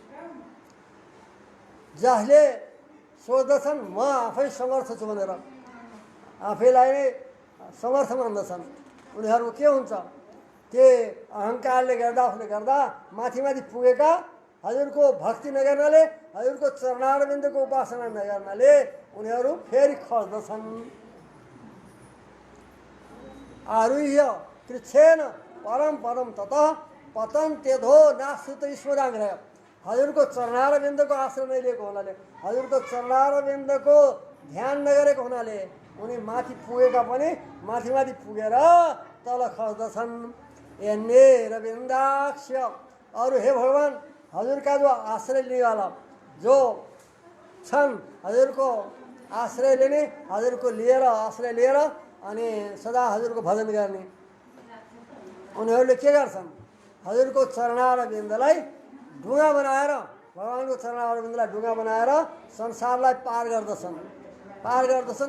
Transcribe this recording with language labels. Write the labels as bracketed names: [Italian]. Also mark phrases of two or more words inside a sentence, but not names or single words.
[Nepali] जसले सोच्दछन् म आफै समर्थ छु भनेर, आफैलाई नै समर्थ मान्दछन्, उनीहरू के हुन्छ, के अहङ्कारले गर्दा माथि पुगेका, हजुरको भक्ति नगर्नाले, हजुरको चरणारविन्दको उपासना नगर्नाले उनीहरू फेरि खस्दछन्। [Sanskrit] आरुह्य कृच्छेन परम परम ततः पतन्त्यधो नाश्रित ईश्वराग्रह। [Nepali] हजुरको चरणारविन्दको आश्रय नलिएको हुनाले, हजुरको चरणारविन्दको ध्यान नगरेको हुनाले उनी माथि पुगेका पनि माथि पुगेर तल खस्दछन्। [Sanskrit] एन्ने रविन्दाक्ष, [Nepali] अरू हे भगवान्, हजुरका जो आश्रय लिनेवाला जो छन्, हजुरको आश्रय लिने, हजुरको लिएर आश्रय लिएर अनि सदा हजुरको भजन गर्ने, उनीहरूले के गर्छन्, हजुरको चरणारविन्दलाई ढुङ्गा बनाएर, भगवान्को चरणारविन्दलाई ढुङ्गा बनाएर संसारलाई पार गर्दछन्।